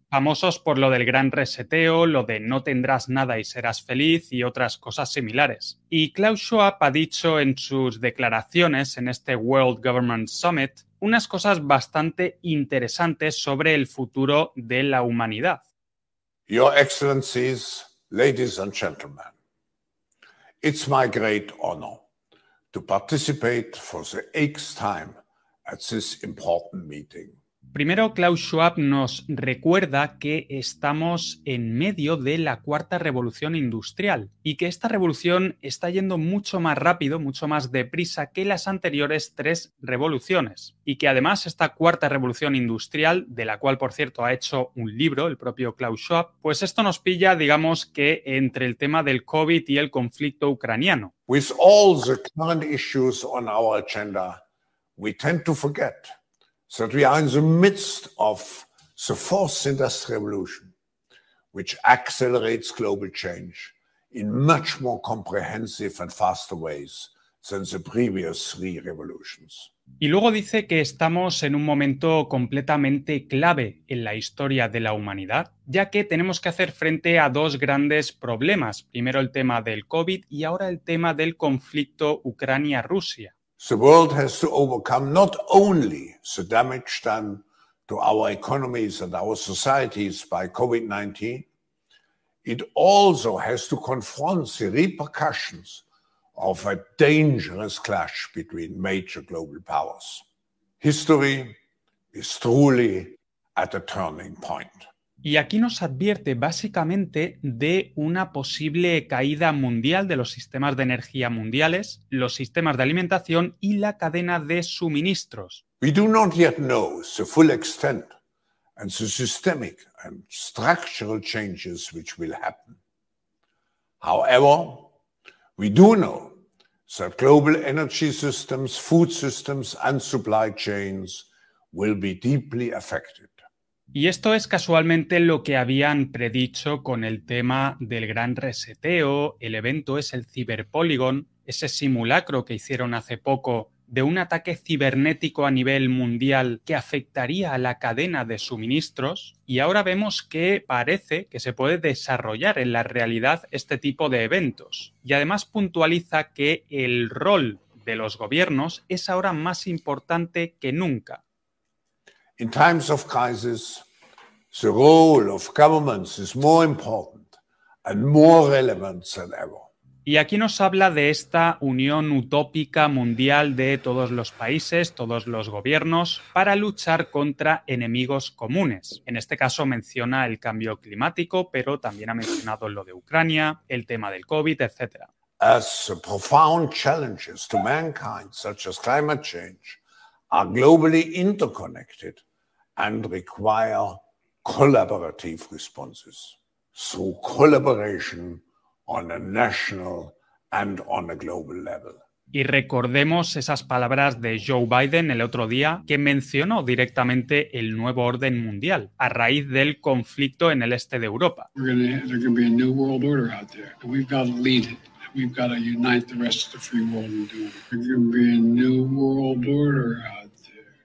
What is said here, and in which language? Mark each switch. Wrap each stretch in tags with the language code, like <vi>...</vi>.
<es>Famosos por lo del gran reseteo, lo de no tendrás nada y serás feliz y otras cosas similares. Y Klaus Schwab ha dicho en sus declaraciones en este World Government Summit unas cosas bastante interesantes sobre el futuro de la humanidad.</es> <en>Your Excellencies, ladies and gentlemen, it's my great honor to participate for the eighth time at this important meeting.</en> <es>Primero, Klaus Schwab nos recuerda que estamos en medio de la cuarta revolución industrial y que esta revolución está yendo mucho más rápido, mucho más deprisa que las anteriores tres revoluciones. Y que además esta cuarta revolución industrial, de la cual, por cierto, ha hecho un libro el propio Klaus Schwab, pues esto nos pilla, digamos, que entre el tema del COVID y el conflicto ucraniano.</es> <en>With all the current issues on our agenda, we tend to forget that we are in the midst of the fourth industrial revolution, which accelerates global change in much more comprehensive and faster ways than the previous three revolutions.</en> <es>Y luego dice que estamos en un momento completamente clave en la historia de la humanidad, ya que tenemos que hacer frente a dos grandes problemas. Primero el tema del COVID y ahora el tema del conflicto Ucrania-Rusia.</es> <en>The world has to overcome not only the damage done to our economies and our societies by COVID-19, it also has to confront the repercussions of a dangerous clash between major global powers. History is truly at a turning point.</en> <es>Y aquí nos advierte básicamente de una posible caída mundial de los sistemas de energía mundiales, los sistemas de alimentación y la cadena de suministros.</es> <en>We do not yet know the full extent and the systemic and structural changes which will happen. However, we do know that global energy systems, food systems and supply chains will be deeply affected.</en> <es>Y esto es casualmente lo que habían predicho con el tema del gran reseteo. El evento es el Cyberpolygon, ese simulacro que hicieron hace poco de un ataque cibernético a nivel mundial que afectaría a la cadena de suministros. Y ahora vemos que parece que se puede desarrollar en la realidad este tipo de eventos. Y además puntualiza que el rol de los gobiernos es ahora más importante que nunca.</es> <en>In times of crisis, the role of governments is more important and more relevant than ever.</en> <es>Y aquí nos habla de esta unión utópica mundial de todos los países, todos los gobiernos, para luchar contra enemigos comunes. En este caso menciona el cambio climático, pero también ha mencionado lo de Ucrania, el tema del COVID, etc.</es> <en>As the profound challenges to mankind, such as climate change, are globally interconnected, and require collaborative responses through collaboration on a national and on a global level.</en> <es>Y recordemos esas palabras de Joe Biden el otro día que mencionó directamente el nuevo orden mundial a raíz del conflicto en el este de Europa.</es> <en>There's going to be a new world order out there. And we've got to lead it. We've got to unite the rest of the free world and do it. There's going to be a new world order out there.</en>